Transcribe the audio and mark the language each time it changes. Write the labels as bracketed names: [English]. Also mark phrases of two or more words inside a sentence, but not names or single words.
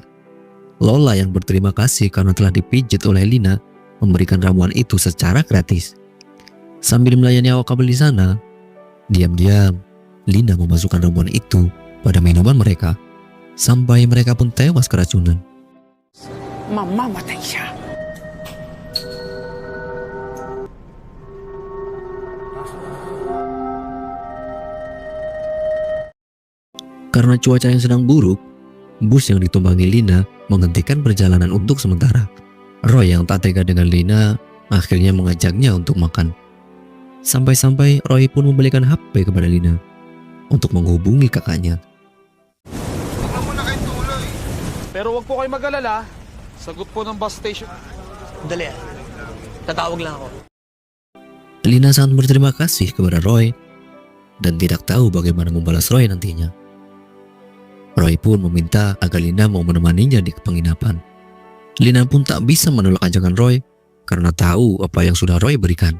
[Indonesian] Lola yang berterima kasih karena telah dipijit oleh Lina memberikan ramuan itu secara gratis. Sambil melayani awak kapal di sana, diam-diam Lina memasukkan ramuan itu pada minuman mereka sampai mereka pun tewas keracunan. [Filipino] Mamamatay siya. [Indonesian] Karena cuaca yang sedang buruk, bus yang ditumpangi Lina menghentikan perjalanan untuk sementara. Roy yang tak tega dengan Lina akhirnya mengajaknya untuk makan. Sampai-sampai Roy pun membelikan HP kepada Lina untuk menghubungi kakaknya. [Filipino] Pero wag po kayo mag-alala. Sagot po ng bus station. Dali tatawag lang ako. [Indonesian] Lina sangat berterima kasih kepada Roy dan tidak tahu bagaimana membalas Roy nantinya. Roy pun meminta agar Lina mau menemaninya di penginapan. Lina pun tak bisa menolak ajakan Roy karena tahu apa yang sudah Roy berikan.